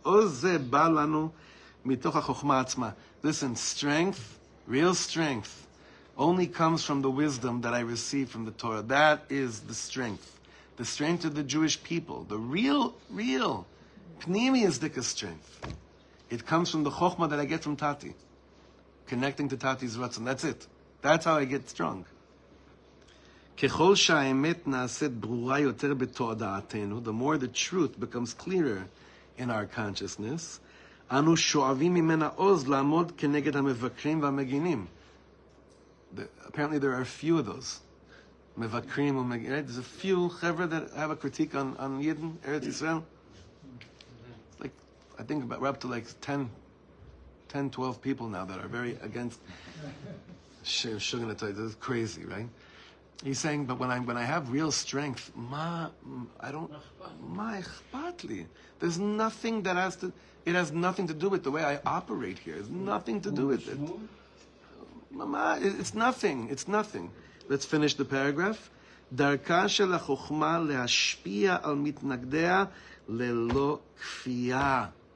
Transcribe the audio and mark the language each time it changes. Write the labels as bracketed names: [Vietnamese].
[Hebrew] Oz zeh ba lanu mitoch ha-chochma atzma. [English] Listen, strength, real strength, only comes from the wisdom that I receive from the Torah. That is the strength. The strength of the Jewish people. The real, pnimi strength. It comes from the chochma that I get from Tati. Connecting to Tati's ratzon. That's it. That's how I get strong. [Hebrew] ככל שהאמת נעשית ברורה יותר בתודעתנו, [English] the more the truth becomes clearer in our consciousness, [Hebrew] אנו שואבים ממנה עוז לעמוד כנגד המבקרים והמגינים. [English] Apparently there are a few of those. [Hebrew] מבקרים ומגינים. [English] Right? There's a few חבר'ה that have a critique on Yidden, Eretz Yisrael. Like, I think we're up to like 10, 12 people now that are very against Shugana Torah. This is crazy, right? He's saying, but when I have real strength, [Hebrew] ma ichpatli. [English] There's nothing that it has nothing to do with the way I operate here. It's nothing to do with it. Mama, it's nothing. It's nothing. Let's finish the paragraph. [Hebrew] דרכה של החוכמה להשפיע על מתנגדיה ללא כפייה.